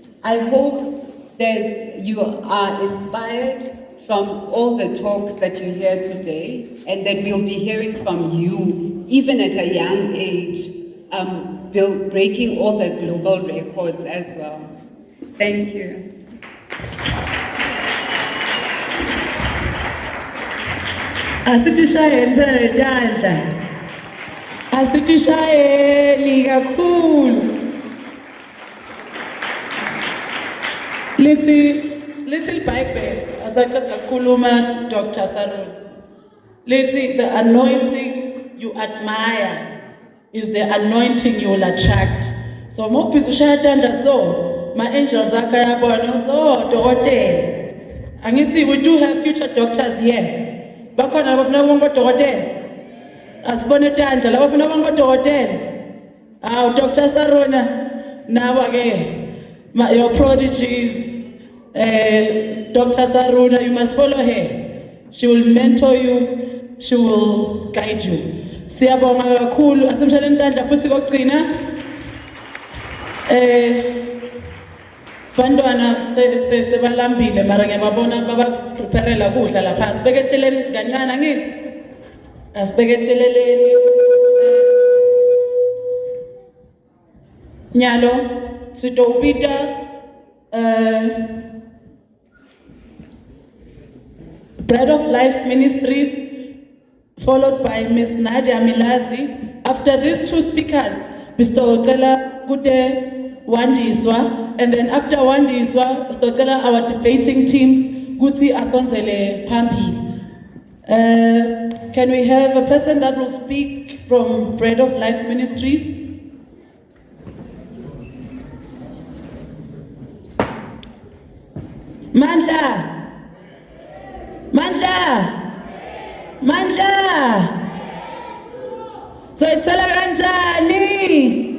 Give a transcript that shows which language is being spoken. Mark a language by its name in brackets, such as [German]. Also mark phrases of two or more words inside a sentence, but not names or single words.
[English] I hope that you are inspired from all the talks that you hear today, and that we'll be hearing from you, even at a young age, breaking all the global records as well. Thank you. [Swati] Asitishayeni tandla. Asitishayeni kakhulu. [English] Little Bible, [Swati] asaqeda kukhuluma Dr. Saron. [English] The anointing you admire is the anointing you will attract. [Swati] So mawubhiza ushaya tandla so, [English] my angels [Swati] akho yabona uthi oh dokotela. [English] Angithi we do have future doctors here. [Swati] Bakhona abafuna ukuba ngodokotela. Asibone tandla labafuna ukuba ngodokotela. Aw Dr. Sarona nawa ke [English] your prodigies. Dr. Saruna, you must follow her. She will mentor you, she will guide you. [Swati] Siyabonga kakhulu, asimshaleni tandla futhi kokugcina. Bantwana sebalambile mara ngiyababona baba preparela kudla lapha. Sibeketeleni kancane ngithi. Asibeketeleleni. Nyalo sitopita Bread of Life Ministries, [English] followed by [Swati] Ms. Nadia Milazi. [English] After these two speakers, Mr. Otela Kude Wandiswa, and then after Wandiswa, Mr. Otela, our debating teams, Guti Asonzele Pampi. Can we have a person that will speak from Bread of Life Ministries? Mandla! Mandla! Mandla! [Swati] So itsala kanjani?